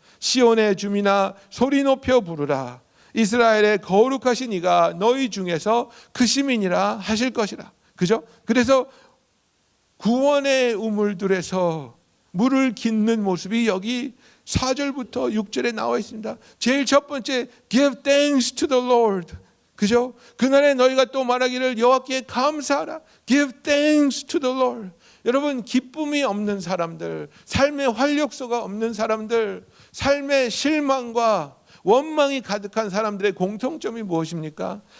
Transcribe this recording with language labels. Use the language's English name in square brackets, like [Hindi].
[Korean] 시온의 주민아 소리 높여 부르라. 이스라엘의 거룩하신 이가 너희 중에서 크심이니라 하실 것이라. 그죠? 그래서 구원의 우물들에서 물을 깃는 모습이 여기 4절부터 6절에 나와 있습니다. 제일 첫 번째, [English] give thanks to the Lord. [Korean] 그죠? 그날에 너희가 또 말하기를 여호와께 감사하라. [English] give thanks to the Lord. [Korean] 여러분, 기쁨이 없는 사람들, 삶의 활력소가 없는 사람들, 삶의 실망과 원망이 가득한 사람들의 공통점이 무엇입니까?